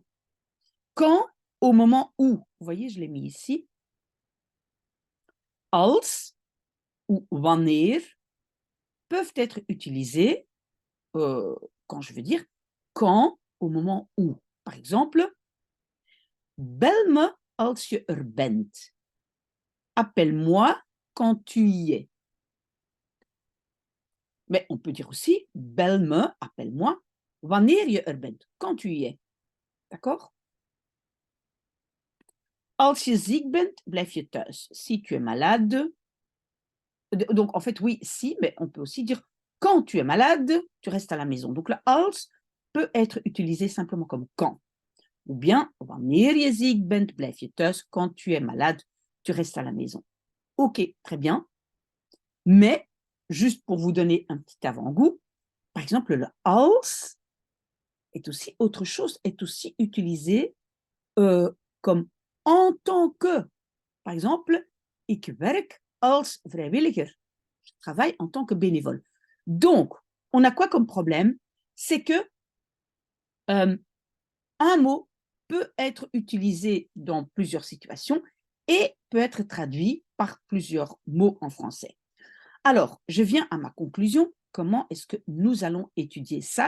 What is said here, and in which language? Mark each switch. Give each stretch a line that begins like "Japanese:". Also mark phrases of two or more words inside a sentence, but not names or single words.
French: Quand, au moment où. Vous voyez, je l'ai mis ici. Als ou wanneer peuvent être utilisés quand je veux dire quand, au moment où. Par exemple,
Dutch: bel me als je er bent.
French: Appelle-moi quand tu y es. Mais on peut dire aussi
Dutch: bel me,
French: appelle-moi,
Dutch: wanneer je er bent,
French: quand tu y es. D'accord?
Dutch: Als je ziek bent, blijf je thuis.
French: Si tu es malade, donc en fait oui, si, mais on peut aussi dire quand tu es malade, tu restes à la maison. Donc le als peut être utilisé simplement comme quand. Ou bien,
Dutch: wanneer je ziek bent, blijf je thuis.
French: Quand tu es malade, tu restes à la maison. Ok, très bien. Mais, juste pour vous donner un petit avant-goût, par exemple, le als est aussi autre chose, est aussi utilisé comme en tant que. Par exemple,
Dutch: ik werk als vrijwilliger.
French: Je travaille en tant que bénévole. Donc, on a quoi comme problème? C'est que un mot peut être utilisé dans plusieurs situations et peut être traduit par plusieurs mots en français. Alors, je viens à ma conclusion. Comment est-ce que nous allons étudier ça?